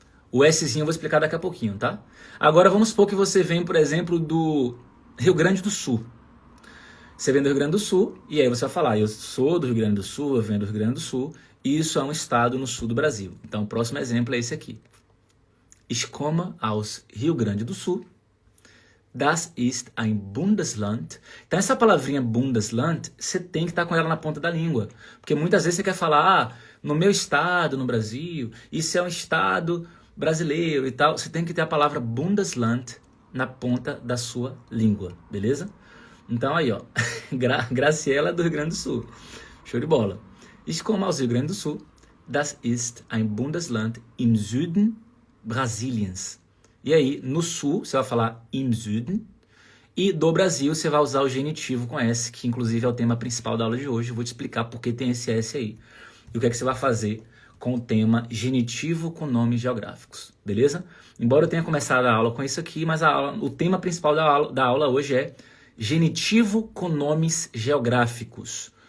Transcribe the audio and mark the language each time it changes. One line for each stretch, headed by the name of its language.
Portuguese: O Szinho eu vou explicar daqui a pouquinho, tá? Agora vamos supor que você vem, por exemplo, do Rio Grande do Sul. Você vem do Rio Grande do Sul, e aí você vai falar, eu sou do Rio Grande do Sul, eu venho do Rio Grande do Sul, e isso é um estado no sul do Brasil. Então o próximo exemplo é esse aqui.
German: Ich komme aus Rio Grande do Sul. Das ist ein Bundesland.
Portuguese: Então essa palavrinha Bundesland, você tem que estar com ela na ponta da língua. Porque muitas vezes você quer falar, no meu estado, no Brasil, isso é um estado brasileiro e tal. Você tem que ter a palavra Bundesland na ponta da sua língua, beleza? Então aí, ó, Graciela do Rio Grande do Sul. Show de bola.
German: Ich komme aus Rio Grande do Sul. Das ist ein Bundesland im Süden Brasiliens.
Portuguese: E aí, no sul, você vai falar
German: im Süden.
Portuguese: E do Brasil, você vai usar o genitivo com S, que inclusive é o tema principal da aula de hoje. Eu vou te explicar por que tem esse S aí. E o que é que você vai fazer com o tema genitivo com nomes geográficos, beleza? Embora eu tenha começado a aula com isso aqui, mas o tema principal da aula hoje é genitivo com nomes geográficos.